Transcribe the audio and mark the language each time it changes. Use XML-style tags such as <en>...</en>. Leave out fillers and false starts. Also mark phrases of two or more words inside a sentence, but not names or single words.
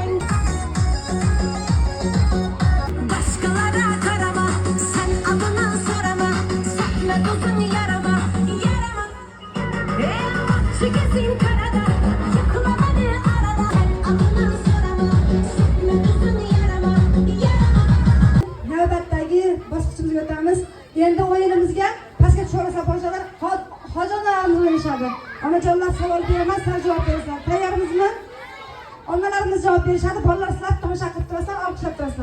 <tr>başkalara karama sen adına sorama sakla uzun yarama şu gezin karada yıkılamadı arada sen adına sorama sakla uzun yarama</tr> <uz>Navbatdagi bosqichimizga o'tamiz. Endi o'yinimizga pastga tushib bolajonlar hojonlarimiz o'ynashadi. Onajonlar savol beraman, sizlar javob berasizlar. Tayyormizmi? Onalarimiz javob berishadi, bolalar sizlar tomosha qilib turasizlar, olqishlab turasizlar.</uz>